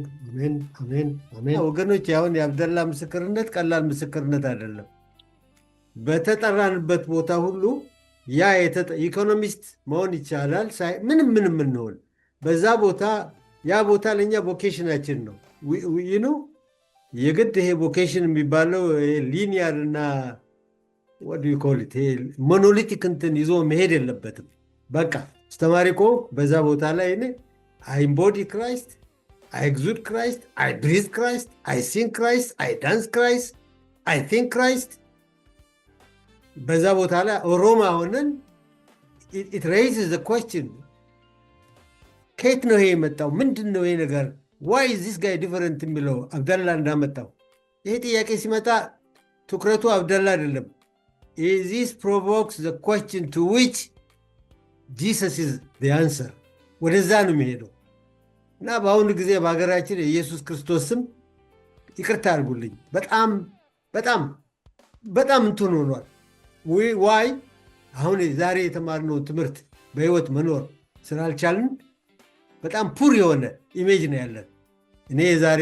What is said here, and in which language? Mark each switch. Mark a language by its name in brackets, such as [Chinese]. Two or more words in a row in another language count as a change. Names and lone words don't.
[Amharic] ወገኖች አሁን የአብደላ ምስክርነት ቀላል ምስክርነት አይደለም። በተጠራንበት ቦታ ሁሉ ኢኮኖሚስት መሆን ይቻላል። ምንም እንሆን በዛ ቦታ ያ ቦታ ለእኛ ቮኬሽናችን ነው። የግድ ይሄ ቮኬሽን የሚባለው ሊኒያር እና ሞኖሊቲክ እንትን ይዞ መሄድ የለበትም። በቃ አስተማሪ እኮ በዛ ቦታ ላይ [English] I embody Christ, I exude Christ, I breathe Christ, I sing Christ, I dance Christ, I think Christ. [Amharic] በዛ ቦታ ላይ ሮማ ሆነን [English] it raises the question [Amharic] ከየት ነው ይሄ የመጣው? ምንድን ነው ይሄ ነገር? [English] why is this guy different [Amharic] የሚለው አብደላ እንዳመጣው ይሄ ጥያቄ ሲመጣ ትኩረቱ አብደላ አይደለም። [English] this provokes the question to which Jesus is the answer. [Amharic] ወደዛ ነው የሚሄደው እና በአሁኑ ጊዜ በሀገራችን የኢየሱስ ክርስቶስ ስም ይቅርታ አድርጉልኝ በጣም እንትን ሆኗል። ዋይ አሁን ዛሬ የተማርነው ትምህርት በህይወት መኖር ስላልቻልን በጣም ፑር የሆነ ኢሜጅ ነው ያለን። እኔ የዛሬ